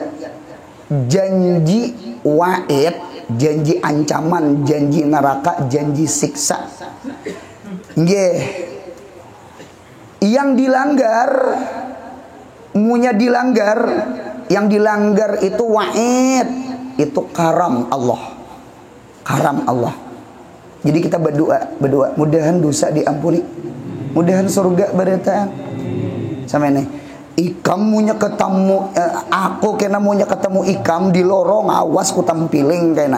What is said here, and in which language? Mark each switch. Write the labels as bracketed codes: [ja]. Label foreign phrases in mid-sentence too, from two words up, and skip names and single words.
[id] Janji wa'id, janji ancaman, janji neraka, janji siksa. Yang dilanggar, yang dilanggar itu wa'id, itu karam Allah. Karam Allah. [bjn] Jadi kita berdoa, mudahan dosa diampuni, mudahan surga berataan. [id] Sama ini. [bjn] Ikam munya ketemu aku kena munya ketemu ikam di lorong, awas ku tampiling kena.